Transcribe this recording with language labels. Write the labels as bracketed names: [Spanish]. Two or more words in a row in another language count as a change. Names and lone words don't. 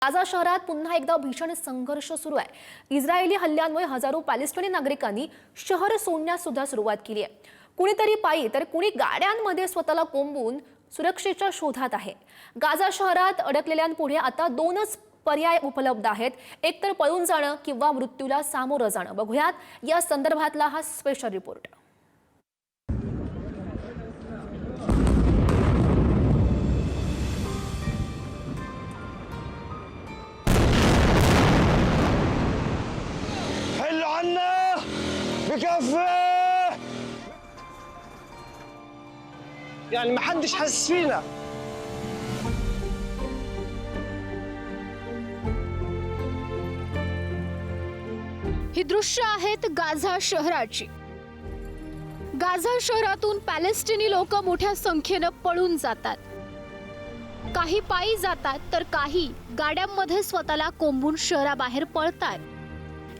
[Marathi] गाझा शहरात पुन्हा एकदा भीषण संघर्ष सुरू आहे। इस्रायली हल्ल्यांमुळे हजारो पॅलेस्टिनी नागरिकांनी शहर सोडण्यास सुद्धा सुरुवात केली आहे। कुणीतरी पायी तर कुणी गाड्यांमध्ये स्वतःला कोंबून सुरक्षेच्या शोधात आहे। गाझा शहरात अडकलेल्यांपुढे आता दोनच पर्याय उपलब्ध आहेत, एक तर पळून जाणं किंवा मृत्यूला सामोरं जाणं। बघूयात या संदर्भातला हा [English] special report. [Arabic] بكفي يعني ما حدش حاسس فينا. [Marathi] ही दृश्य आहेत गाझा शहराची। गाझा शहरातून पॅलेस्टिनी लोक मोठ्या संख्येने पळून जातात। काही पायी जातात तर काही गाड्यांमध्ये स्वतःला कोंबून शहराबाहेर पळतात।